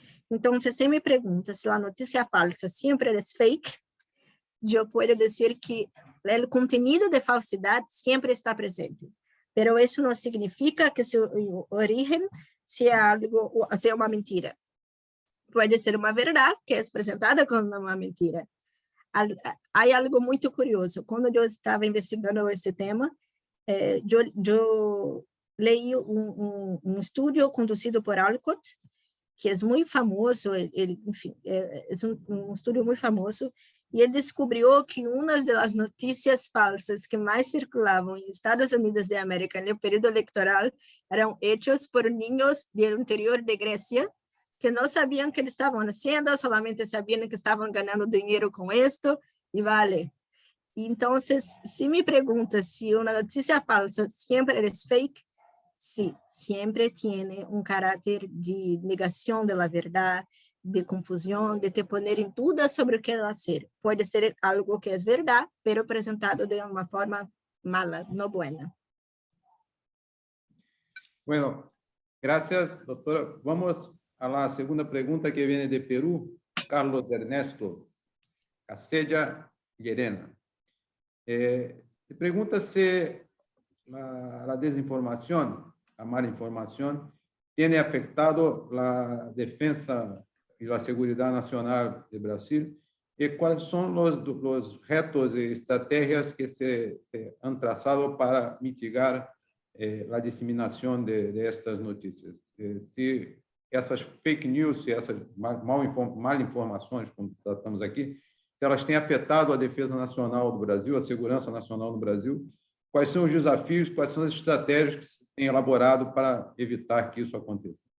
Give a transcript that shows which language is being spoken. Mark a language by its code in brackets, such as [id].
[es] Entonces, si me pregunta si la noticia falsa siempre es fake, yo puedo decir que el contenido de falsidad siempre está presente, pero eso no significa que su origen sea una mentira. [pt] Puede ser uma verdade que é apresentada como uma mentira. Há algo muito curioso. Quando eu estava investigando esse tema, eu leí um estudo conduzido por Alcott, que é muito famoso, enfim, é um estudo muito famoso, e ele descobriu que uma das notícias falsas que mais circulavam em Estados Unidos da América no período eleitoral eram [es] hechos por niños [pt] do interior de Grécia, que não sabiam o que eles estavam fazendo, solamente sabiam que estavam ganhando dinheiro com isto, e vale. Então, se me pergunta se uma notícia falsa sempre é fake, sim, sempre tem um caráter de negação da verdade, de confusão, de [es] te poner [pt] em dúvida sobre o que ela ser. Pode ser algo que é verdade, mas apresentado de uma forma mala, não boa. [es] Bueno, gracias, doctora. Vamos a la segunda pregunta que viene de Perú, Carlos Ernesto Casella Llerena. Pregunta si la desinformación, la mala información, tiene afectado la defensa y la seguridad nacional de Brasil, y cuáles son los retos y estrategias que se han trazado para mitigar la diseminación de estas noticias. [pt] Si essas fake news, essas mal informações, como tratamos aqui, se elas têm afetado a defesa nacional do Brasil, a segurança nacional do Brasil, quais são os desafios, quais são as estratégias que se tem elaborado para evitar que isso aconteça?